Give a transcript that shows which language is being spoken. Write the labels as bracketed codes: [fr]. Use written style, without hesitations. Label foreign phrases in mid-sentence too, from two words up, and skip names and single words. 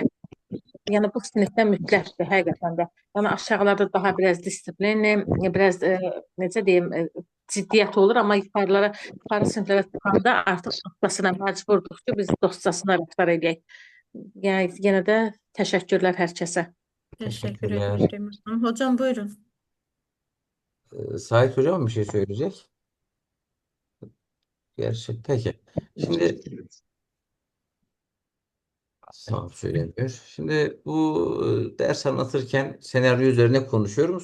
[az] Yəni bu sinifdə mütləqdir həqiqətən də. Yəni aşağılarda daha biraz disiplinli, biraz necə deyim, ciddiyyət olur, amma yuxarı siniflərə çıxanda artıq dostcasına məcburduq ki, biz dostcasına rəftar edək. Yəni yenə də təşəkkürlər hər kəsə. [tr] Teşekkür Teşekkürler. ederim. Hocam buyurun. Sait Hocam bir şey söyleyecek. Gerçi peki. Şimdi tamam söylemiyor. Şimdi bu ders anlatırken senaryo üzerine konuşuyorum.